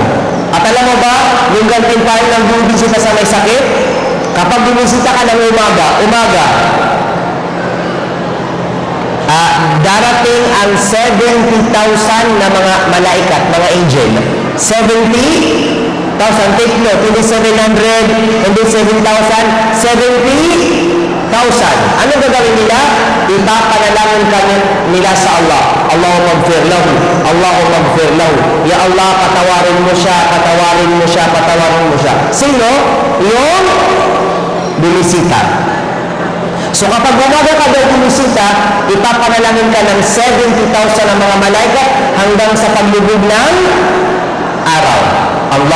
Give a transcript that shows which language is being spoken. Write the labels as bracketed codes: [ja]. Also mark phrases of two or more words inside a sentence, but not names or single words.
[tl] At alam mo ba, yung gantimpay ng bumibisita sa may sakit, kapag bumisita ka ng umaga, darating ang 70,000 na mga malaikat, mga angel. 70,000, [en] take note, [tl] hindi 700, hindi 7,000, 70,000. Ano gagawin nila? Ipapanalangin kami nila sa Allah. [ar] Allahumma gfir lahu, Allahumma gfir lahu. Ya Allah, [tl] patawarin mo siya, patawarin mo siya, patawarin mo siya. Sino? Yung bumisita. So kapag umaga ka daw bumisita, ipapanalangin ka ng 70,000 ng mga malaikat hanggang sa paglubog ng araw.